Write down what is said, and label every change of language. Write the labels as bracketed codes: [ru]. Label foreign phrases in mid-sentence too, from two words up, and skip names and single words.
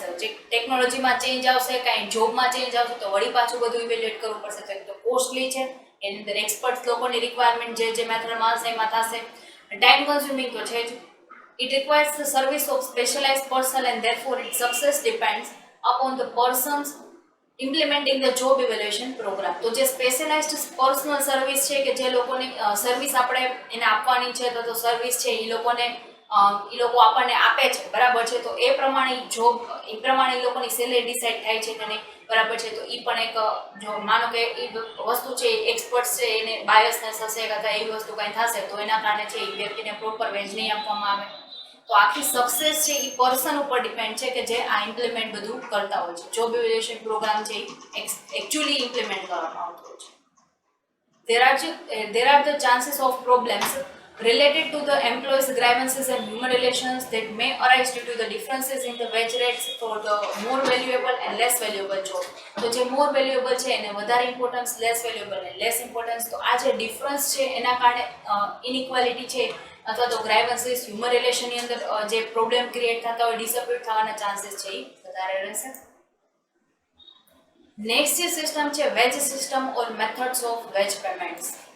[gu] જે ટેકનોલોજીમાં ચેન્જ આવશે, કાંઈ જોબમાં ચેન્જ આવશે તો વળી પાછું બધું ઇવેલ્યુએટ કરવું પડશે. તો એક તો કોસ્ટલી છે, એની અંદર એક્સપર્ટ લોકોની રિક્વાયરમેન્ટ જે મેથડમાં હશે એમાં થશે. [en] time consuming [gu] તો છે જ. [en] it requires the service of specialise person and therefore its success depends upon the persons implementing the job evaluation program. [gu] તો જે [en] specialised personal service [gu] છે કે જે લોકોની સર્વિસ આપણે એને આપવાની છે, તો સર્વિસ છે એ લોકો આપણને આપે છે. બરાબર છે. તો એ પ્રમાણે એ લોકોની સેલેરી ડિસાઇડ થાય છે કે નહીં. બરાબર છે. તો એ પણ એક જો માનો કે એ વસ્તુ છે એક્સપર્ટ છે એને બાયસનેસ હશે અથવા એવી વસ્તુ કંઈ થશે તો એના કારણે છે એ વ્યક્તિને [en] proper wage [gu] નહીં આપવામાં આવે. તો આખી સક્સેસ છે એ પર્સન ઉપર ડિપેન્ડ છે કે જે આ ઇમ્પ્લિમેન્ટ બધું કરતા હોય છે. [en] job evaluation program [gu] છે એકચ્યુઅલી ઇમ્પ્લિમેન્ટ કરવામાં આવતો હોય છે. [en] There are the chances of problems related to the employees' grievances and human relations that may arise due to the differences in the wage rates for the more valuable and less valuable job. [gu] તો જે [en] more valuable [gu] છે એને વધારે ઇમ્પોર્ટન્સ, [en] less valuable ને less ઇમ્પોર્ટન્સ. [gu] તો આ જે ડિફરન્સ છે એના કારણે ઇનઇક્વાલિટી છે અથવા તો ગ્રાઇવન્સીસ, હ્યુમન રિલેશનની અંદર જે પ્રોબ્લેમ ક્રિએટ થતા હોય, ડિસપ્યુટ થવાના ચાન્સીસ છે એ વધારે રહેશે. નેક્સ્ટ જે સિસ્ટમ છે [en] wage system or methods of wage payments.